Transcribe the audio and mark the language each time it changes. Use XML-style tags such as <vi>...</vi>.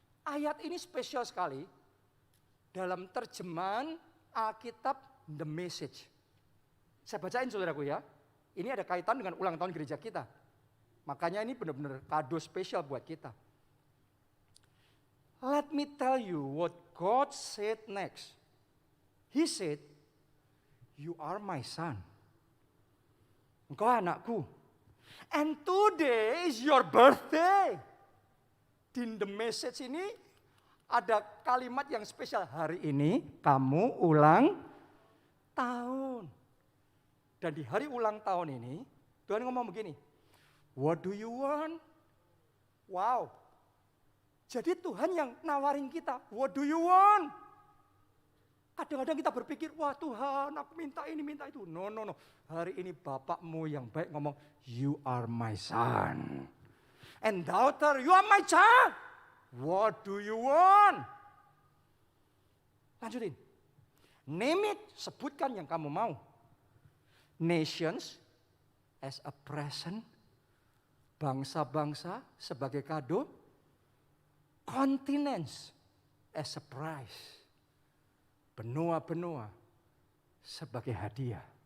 <id>Ayat ini spesial sekali. Dalam terjemahan Alkitab The Message. Saya bacain saudaraku ya. Ini ada kaitan dengan ulang tahun gereja kita. Makanya ini benar-benar kado spesial buat kita.</id> <en>Let me tell you what God said next. He said, you are my son.</en> <id>Engkau anakku.</id> <en>And today is your birthday.</en> <id>Di The Message ini ada kalimat yang spesial. Hari ini kamu ulang tahun. Dan di hari ulang tahun ini, Tuhan ngomong begini,</id> <en>what do you want?</en> <id>Wow. Jadi Tuhan yang nawarin kita,</id> <en>what do you want?</en> <id>Kadang-kadang kita berpikir, wah Tuhan aku minta ini, minta itu. No. Hari ini Bapakmu yang baik ngomong,</id> <en>you are my son. And daughter, you are my child. What do you want?</en> <id>Lanjutin.</id> <en>Name it,</en> <id>sebutkan yang kamu mau.</id> <en>Nations as a present,</en> <id>bangsa-bangsa sebagai kado,</id> <en>continents as a prize,</en> <id>benua-benua sebagai hadiah.</id>